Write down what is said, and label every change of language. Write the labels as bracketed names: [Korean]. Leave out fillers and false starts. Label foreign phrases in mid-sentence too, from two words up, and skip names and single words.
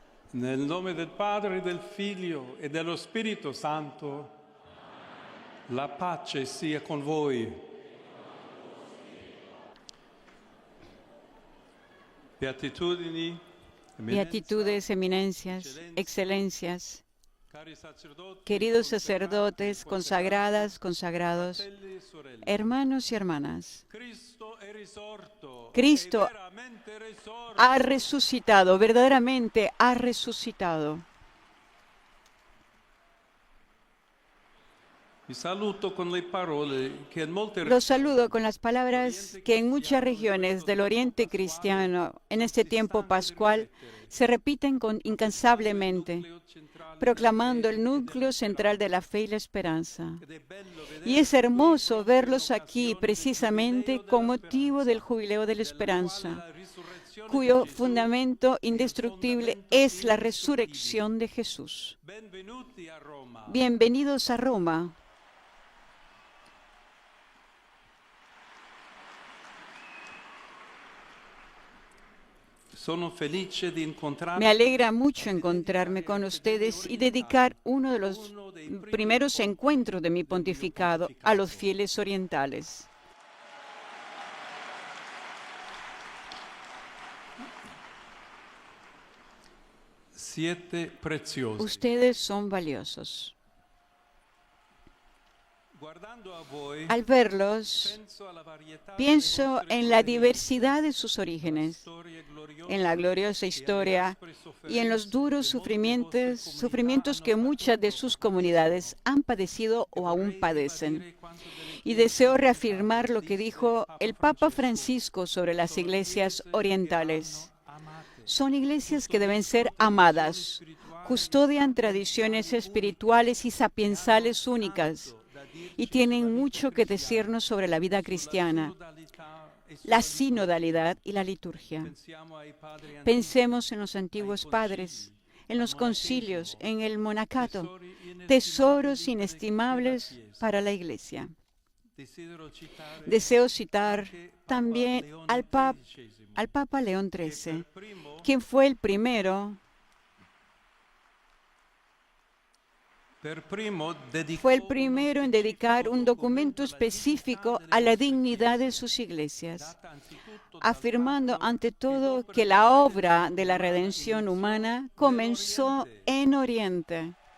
[Italian] Nel nome del Padre, del Figlio e dello Spirito Santo, la pace sia con voi. Beatitudini, [Spanish] Beatitudes, eminencias, excelencias, [Italian] cari sacerdoti, [Spanish] queridos sacerdotes, consagradas, consagrados, [Italian] fratelli e sorelle. [Spanish] hermanos y hermanas. [Italian] Cristo è risorto, Cristo è veramente risorto. [Spanish] ha resucitado, verdaderamente ha resucitado. [Italian] Vi saluto con le parole che in molte [Spanish] Los saludo con las palabras que en muchas regiones del Oriente cristiano, en este tiempo pascual, se repiten incansablemente, proclamando el núcleo central de la fe y la esperanza. Y es hermoso verlos aquí precisamente con motivo del jubileo de la esperanza, cuyo fundamento indestructible es la resurrección de Jesús. [Italian] Benvenuti a Roma. [Spanish] Bienvenidos a Roma. [Italian] Sono felice di incontrarvi. [Spanish] Me alegra mucho encontrarme con ustedes y dedicar uno de los primeros encuentros de mi pontificado a los fieles orientales. [Italian] Siete preziosi. [Spanish] Ustedes son valiosos. [Italian] Guardando a voi, [Spanish] Al verlos, [Italian] penso alla varietà [Spanish] pienso en la diversidad de sus orígenes, [Italian] storie gloriose [Spanish] en la gloriosa historia y en los duros sufrimientos que muchas de sus comunidades han padecido o aún padecen. Y deseo reafirmar lo que dijo el Papa Francisco sobre las iglesias orientales. Son iglesias que deben ser amadas, custodian tradiciones espirituales y sapiensales únicas y tienen mucho que decirnos sobre la vida cristiana, la sinodalidad y la liturgia. [Italian] Pensiamo ai padri antichi, [Spanish] Pensemos en los antiguos padres, en los concilios, en el monacato, tesoros inestimables para la Iglesia. [Italian] desidero citare [Spanish] Deseo citar también al XIII, Papa León XIII, [Italian] primo [Spanish] quien fue el primero en dedicar un documento específico a la dignidad de sus iglesias, afirmando ante todo que la obra de la redención humana comenzó en Oriente.